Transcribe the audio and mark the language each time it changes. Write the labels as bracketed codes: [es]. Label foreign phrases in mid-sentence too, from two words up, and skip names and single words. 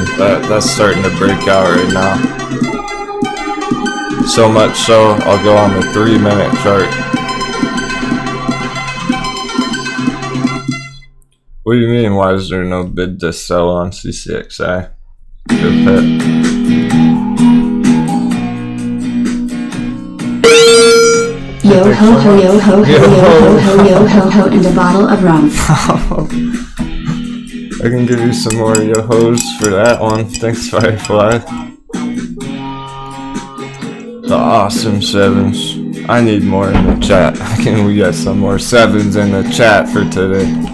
[en] That's starting to break out right now. So much so, I'll go on the 3-minute chart. What do you mean, why is there no bid to sell on CCXI? Good pet. Yo ho ho yo ho ho yo ho ho yo ho ho and a bottle of rum. I can give you some more yo-hos for that one. Thanks, Firefly. The awesome 7s. I need more in the chat. Can we get some more 7s in the chat for today?